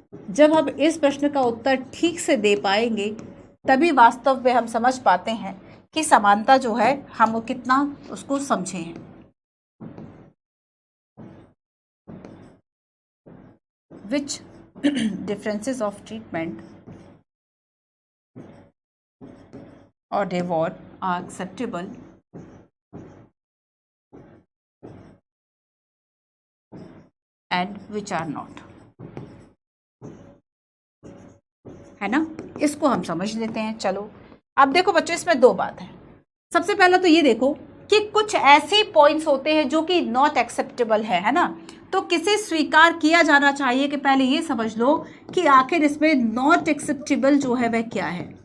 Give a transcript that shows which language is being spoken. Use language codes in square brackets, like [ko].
[hi] जब हम इस प्रश्न का उत्तर ठीक से दे पाएंगे तभी वास्तव में हम समझ पाते हैं कि समानता जो है हम कितना उसको समझे हैं। [en] Which differences of treatment or reward are acceptable and which are not, है ना। [hi] इसको हम समझ लेते हैं। चलो अब देखो बच्चों, इसमें दो बात है। सबसे पहला तो ये देखो कि कुछ ऐसे पॉइंट्स होते हैं जो कि नॉट एक्सेप्टेबल है ना। तो किसे स्वीकार किया जाना चाहिए कि पहले ये समझ लो कि आखिर इसमें नॉट एक्सेप्टेबल जो है वह क्या है।